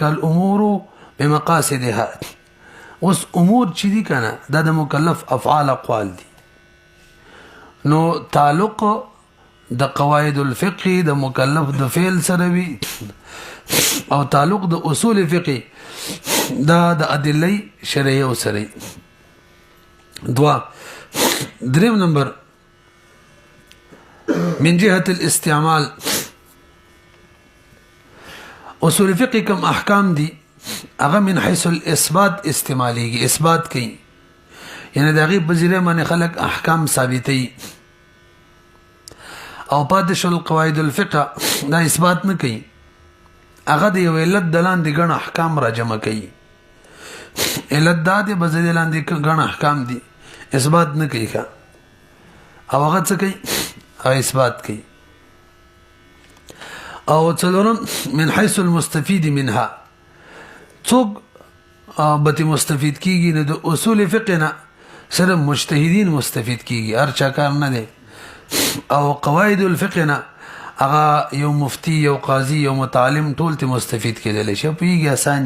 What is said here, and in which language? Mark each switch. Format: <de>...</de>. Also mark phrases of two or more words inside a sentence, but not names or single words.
<ar>الامور بمقاصدها</ar> <ps>اوس امور چې دي کنه دا د مکلف افعال اقوال دي نو تعلق د</ps> <ar>قواعد الفقه</ar> <ps>د مکلف د فعل سره وي او تعلق د اصول فقه دا د ادله شرعیه سره دوا دریم نمبر</ps> <ar>من جهه الاستعمال</ar> <ps>اصول فقه کوم احکام دي هغه</ps> <ar>من حيث الاثبات</ar> <ps>استعماليږي اثبات کوي یعنی دغه بذریعہ باندې خلق احکام ثابتي او پاتې شول</ps> <ar>قواعد الفقه</ar> <ps>دا اثبات نه کوي هغه د علت دلان دي ګڼ احکام را جمع کوي علت دا دي بذریعہ لاندې ګڼ احکام دي اثبات نه کوي او هغه څه کوي او اثبات کوي او څلورم</ps> <ar>من حيث المستفيد منها</ar> <ps>څوک به مستفید کیږي نو د اصول فقه نه سره مجتهدین مستفید کیږي هر چا کار نه دی او</ps> <ar>قواعد الفقه</ar> <ps>نه هغه یو مفتی یو قاضي یو متعلم ټول ته مستفید کېدل شي پیږي اساني</ps>